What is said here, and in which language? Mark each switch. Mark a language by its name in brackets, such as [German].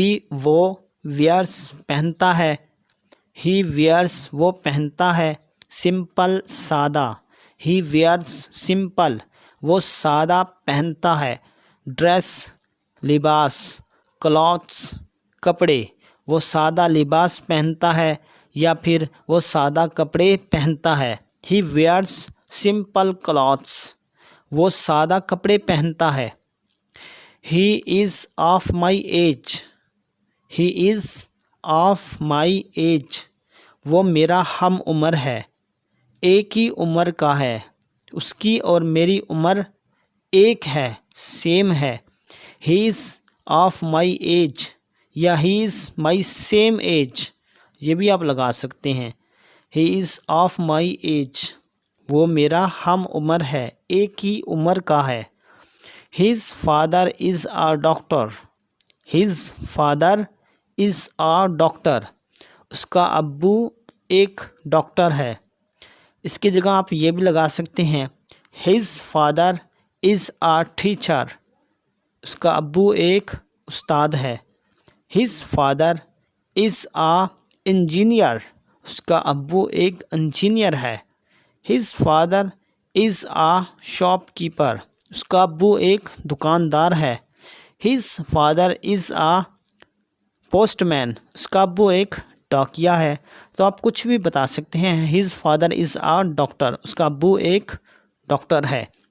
[Urdu] وہ wears پہنتا ہے. [English] He wears [Urdu] وہ پہنتا ہے simple سادہ. [English] He wears simple [Urdu] وہ سادہ پہنتا ہے. dress لباس، clothes کپڑے، وہ سادہ لباس پہنتا ہے یا پھر وہ سادہ کپڑے پہنتا ہے. [English] He wears simple clothes. [Urdu] وہ سادہ کپڑے پہنتا ہے. [English] He is of my age. He is of my age. [Urdu] وہ میرا ہم عمر ہے، ایک ہی عمر کا ہے. اس کی اور میری عمر ایک ہے، سیم ہے. [English] He is of my age یا he is my same age، [Urdu] یہ بھی آپ لگا سکتے ہیں. [English] He is of my age. [Urdu] وہ میرا ہم عمر ہے، ایک ہی عمر کا ہے. [English] His father is a doctor. His father is a doctor. [Urdu] اس کا ابو ایک ڈاکٹر ہے. اس کی جگہ آپ یہ بھی لگا سکتے ہیں [English] His father is a teacher. [Urdu] اس کا ابو ایک استاد ہے. [English] His father is a engineer. [Urdu] اس کا ابو ایک انجینئر ہے. [English] His father is a shopkeeper. [Urdu] اس کا ابو ایک دکاندار ہے. [English] His father is a [Urdu] post man, उसका अब्बू एक डाकिया है। तो आप कुछ भी बता सकते हैं। [English] his father is a doctor, [Urdu] उसका अब्बू एक डॉक्टर है।